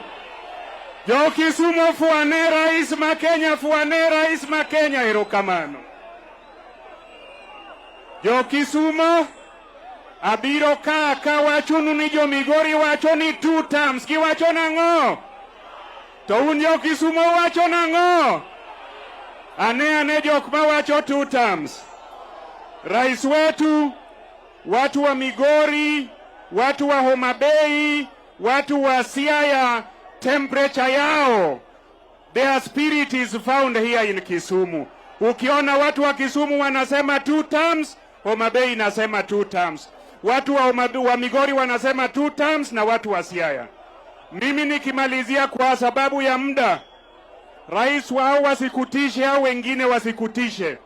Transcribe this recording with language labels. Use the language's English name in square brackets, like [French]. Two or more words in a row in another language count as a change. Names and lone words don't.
[Luo (Kenya and Tanzania)] Jo Kisumu fuane rais Makenya erokamano. Jo Kisumu abiro ka wachonu ni jo Migori wacho ni 2 terms, kiwacho nang'o? To un jo Kisumo wacho nang'o? Ane jok ma wacho 2 terms. [Swahili] Rais wetu, watu wa Migori, watu wa Homa Bay, watu wa Siaya, temperature yao, [English] their spirit is found here in Kisumu. [Swahili] Ukiona watu wa Kisumu wanasema 2 terms, Homa Bay inasema 2 terms. Watu wa Migori wanasema 2 terms na watu wa Siaya. Mimi nikimalizia kwa sababu ya muda, rais wao wasikutishe au wengine wasikutishe.